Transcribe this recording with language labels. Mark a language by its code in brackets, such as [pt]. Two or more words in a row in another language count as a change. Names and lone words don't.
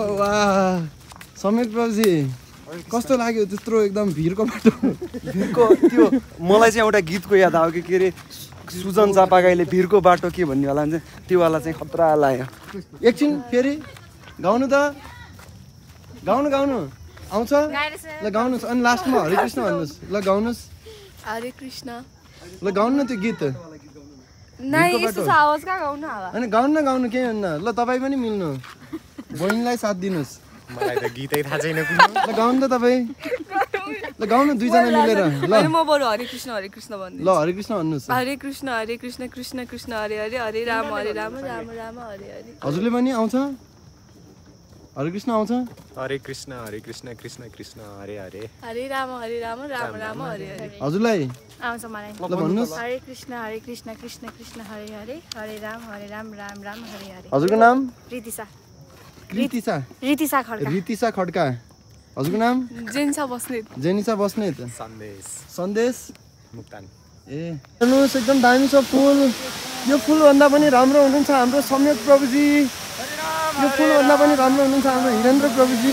[ne] वाह सम्यक प्रभुजी कस्तो लाग्यो त्यत्रो एकदम भिडको बाटो? भिरको त्यो मलाई चाहिँ एउटा गीतको याद आयो कि के अरे सुजन चापागाईले भिरको बाटो के भन्ने होला भने त्यो वाला चाहिँ खतरा लाग्यो। एकछिन फेरि गाउनु त गाउनु आउँछ ल गाउनुहोस्। अनि लास्टमा हरे कृष्ण भन्नुहोस्। ल गाउनुहोस् हरे कृष्ण। ल गाउनु न त्यो गीत। अनि गाउनु केही हुन्न। ल तपाईँ पनि मिल्नु बहिनीलाई साथ दिनुहोस्। मलाई त गीतै थाहा छैन। ल गाउनु त तपाईँ। ल गाउनु दुईजना मिलेर। ल म बरु हरे कृष्ण भन्छु। ल हरे कृष्ण भन्नुहोस्। हरे कृष्ण कृष्ण कृष्ण हरे हरे हरे राम राम राम हरे हरे। हजुरले पनि आउँछ? हरे कृष्ण आउँछ हरे कृष्ण कृष्ण कृष्ण हरे हरे हरे राम राम राम हरे हरे हजुरलाई आउँछ मलाई ल भन्नुहोस् हरे कृष्ण कृष्ण कृष्ण हरे हरे हरे राम राम राम हरे हरे हजुरको नाम रितिसा रितिसा खड्का रितिसा खड्का हजुरको नाम जेनिसा बस्नेत जेनिसा बस्नेत सन्देश मुक्तान ए हेर्नुहोस् एकदम दामी छ फुल यो फुलभन्दा पनि राम्रो हुनुहुन्छ हाम्रो सम्यक प्रभुजी यो फुलभन्दा पनि राम्रो हुनुहुन्छ हाम्रो हिरेन्द्र प्रभुजी